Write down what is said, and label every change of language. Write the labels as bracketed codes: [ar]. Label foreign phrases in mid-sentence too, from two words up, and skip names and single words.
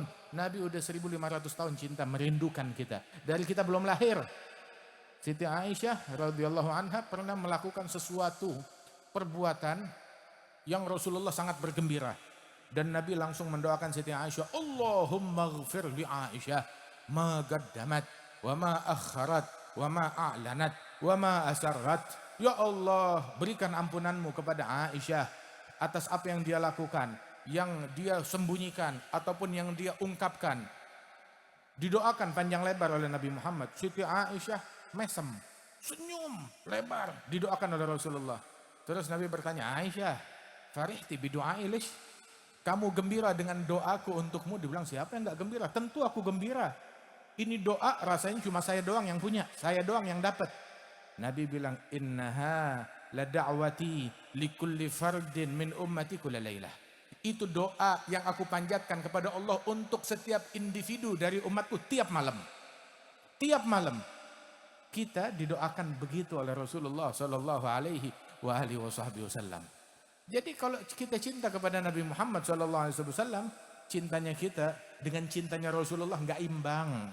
[id] Nabi udah 1500 tahun cinta, merindukan kita. Dari kita belum lahir. Siti Aisyah [ar] رضي الله عنها [id] pernah melakukan sesuatu perbuatan yang Rasulullah sangat bergembira. Dan Nabi langsung mendoakan Siti Aisyah, [ar] اللهم اغفر ل عائشة ما قدمت و ما أخرت و ما أعلنت و ما أسرت. [id] Ya Allah, berikan ampunanmu kepada Aisyah atas apa yang dia lakukan, yang dia sembunyikan ataupun yang dia ungkapkan. Didoakan panjang lebar oleh Nabi Muhammad. Siti Aisyah mesem, senyum lebar, didoakan oleh Rasulullah. Terus Nabi bertanya, Aisyah, [ar] فرحت بدعائي لك? [id] Kamu gembira dengan doaku untukmu? Dibilang, siapa yang gak gembira? Tentu aku gembira. Ini doa rasanya cuma saya doang yang punya, saya doang yang dapat. Nabi bilang, [ar] إنها ل دعوتي لكل فرد من أمتي كل ليلة. [id] Itu doa yang aku panjatkan kepada Allah untuk setiap individu dari umatku tiap malam. Tiap malam. Kita didoakan begitu oleh Rasulullah [ar] صلى الله عليه وسلم. [id] Jadi kalau kita cinta kepada Nabi Muhammad [ar] صلى الله عليه وسلم, [id] cintanya kita dengan cintanya Rasulullah enggak imbang.